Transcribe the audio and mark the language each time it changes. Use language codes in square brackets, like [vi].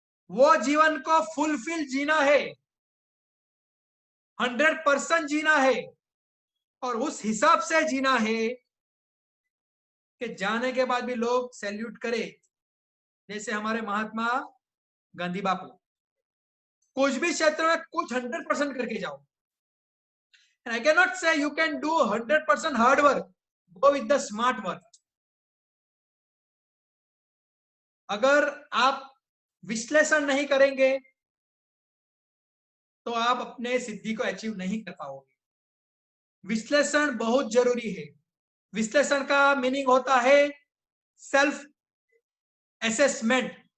[hi] वो जीवन को फुलफिल जीना है, 100% जीना है, और उस हिसाब से जीना है कि जाने के बाद भी लोग सैल्यूट करे। जैसे हमारे महात्मा गांधी बापू, कुछ भी क्षेत्र में कुछ 100% करके जाओ। [en] I cannot say you can do 100% hard work. Go with the smart work. [hi] अगर आप विश्लेषण नहीं करेंगे तो आप अपने सिद्धि को अचीव नहीं कर पाओगे। विश्लेषण बहुत जरूरी है। विश्लेषण का मीनिंग होता है सेल्फ असेसमेंट।